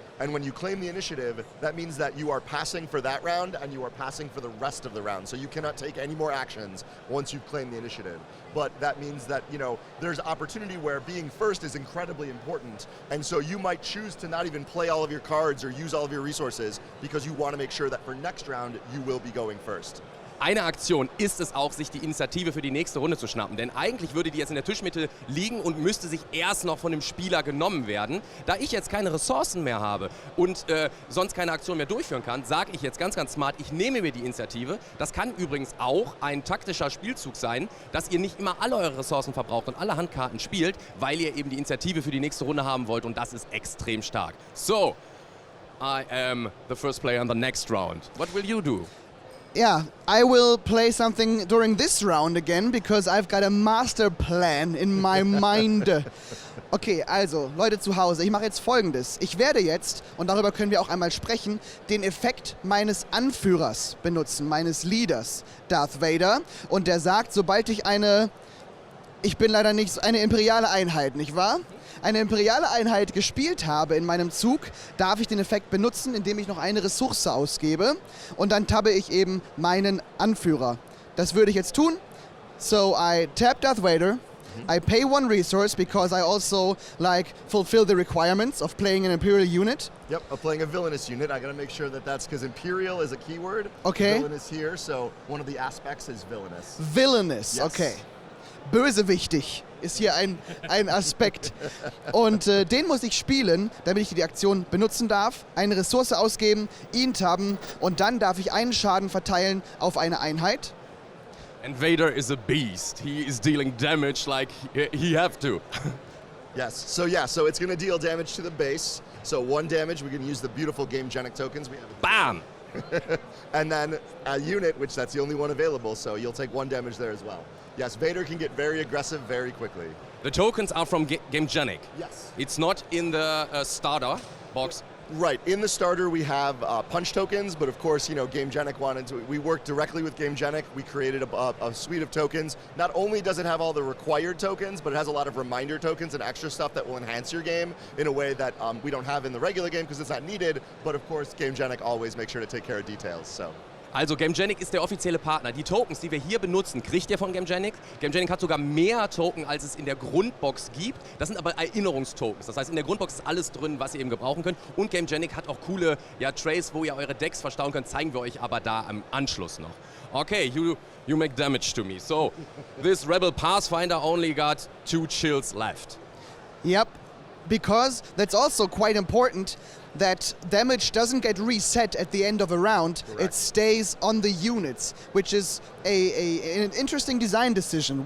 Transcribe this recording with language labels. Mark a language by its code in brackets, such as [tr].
[en] And when you claim the initiative, that means that you are passing for that round and you are passing for the rest of the round. So you cannot take any more actions once you've claimed the initiative. But that means that, you know, there's opportunity where being first is incredibly important. And so you might choose to not even play all of your cards or use all of your resources because you want to make sure that for next round, you will be going first. [de] Eine Aktion ist es auch, sich die Initiative für die nächste Runde zu schnappen. Denn eigentlich würde die jetzt in der Tischmitte liegen und müsste sich erst noch von dem Spieler genommen werden. Da ich jetzt keine Ressourcen mehr habe und sonst keine Aktion mehr durchführen kann, sage ich jetzt ganz, ganz smart, ich nehme mir die Initiative. Das kann übrigens auch ein taktischer Spielzug sein, dass ihr nicht immer alle eure Ressourcen verbraucht und alle Handkarten spielt, weil ihr eben die Initiative für die nächste Runde haben wollt und das ist extrem stark. [en] So, I am the first player in the next round. What will you do? Yeah, I will play something during this round again, because I've got a master plan in my mind. [de] Okay, also, Leute zu Hause, ich mache jetzt Folgendes. Ich werde jetzt, und darüber können wir auch einmal sprechen, den Effekt meines Anführers benutzen, meines Leaders, Darth Vader. Und der sagt, sobald ich eine imperiale Einheit, nicht wahr? Eine imperiale Einheit gespielt habe in meinem Zug, darf ich den Effekt benutzen, indem ich noch eine Ressource ausgebe und dann tabbe ich eben meinen Anführer. Das würde ich jetzt tun. [en] So I tap Darth Vader. I pay 1 resource because I also fulfill the requirements of playing an Imperial unit. Yep, of playing a villainous unit. I gotta make sure that's because Imperial is a keyword. Okay. Villainous here, so one of the aspects is villainous. Villainous, Yes. okay. [de] Bösewichtig ist hier ein Aspekt. Und den muss ich spielen, damit ich die Aktion benutzen darf, eine Ressource ausgeben, ihn tabben und dann darf ich einen Schaden verteilen auf eine Einheit. [en] And Vader is a beast. He is dealing damage like he have to. Yes, so it's gonna deal damage to the base. So 1 damage, we can use the beautiful Gamegenic tokens. We have Bam! and then a unit, which that's the only one available, so you'll take 1 damage there as well. Yes, Vader can get very aggressive very quickly. The tokens are from GameGenic. Yes. It's not in the starter box. Right. In the starter, we have punch tokens, but of course, GameGenic wanted to. We worked directly with GameGenic. We created a suite of tokens. Not only does it have all the required tokens, but it has a lot of reminder tokens and extra stuff that will enhance your game in a way that we don't have in the regular game because it's not needed. But of course, GameGenic always makes sure to take care of details. So. [de] Also GameGenic ist der offizielle Partner. Die Tokens, die wir hier benutzen, kriegt ihr von GameGenic. GameGenic hat sogar mehr Token, als es in der Grundbox gibt. Das sind aber Erinnerungstokens. Das heißt, in der Grundbox ist alles drin, was ihr eben gebrauchen könnt. Und GameGenic hat auch coole Trays, wo ihr eure Decks verstauen könnt. Zeigen wir euch aber da am Anschluss noch. [en] Okay, you make damage to me. So, this Rebel Pathfinder only got 2 chills left. Yep, because that's also quite important. That damage doesn't get reset at the end of a round. Correct. It stays on the units, which is an interesting design decision.